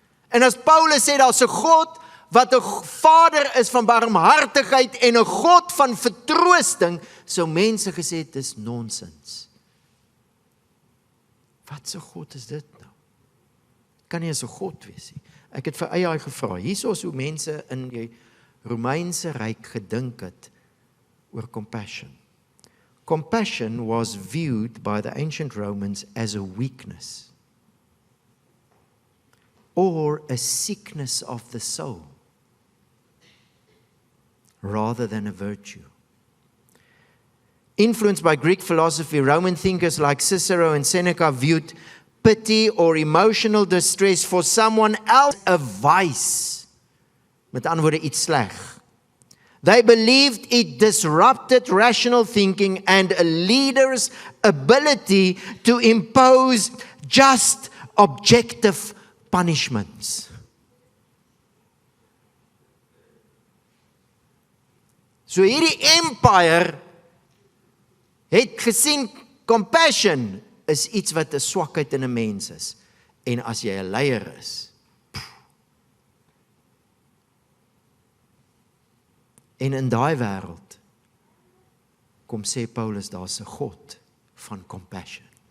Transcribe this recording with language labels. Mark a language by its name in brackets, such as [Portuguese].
[Afrikaans] En as Paulus sê daar's 'n God wat 'n Vader is van barmhartigheid en 'n God van vertroosting, sou mense gesê het, dis nonsens. Wat 'n God is dit nou? Kan nie eens 'n God wees nie. Ek het vir AI gevra, hierso is hoe mense in die Romeinse Ryk gedink het oor compassion. [English] Compassion was viewed by the ancient Romans as a weakness or a sickness of the soul rather than a virtue. Influenced by Greek philosophy, Roman thinkers like Cicero and Seneca viewed pity or emotional distress for someone else a vice. [Afrikaans] Met ander woorde, iets sleg. [English] They believed it disrupted rational thinking and a leader's ability to impose just, objective punishments. [Afrikaans] So hierdie empire het gesien, compassion is iets wat 'n swakheid in 'n mens is. En as jy 'n leier is, en in daai wêreld, kom sê Paulus, daar's 'n God van compassion.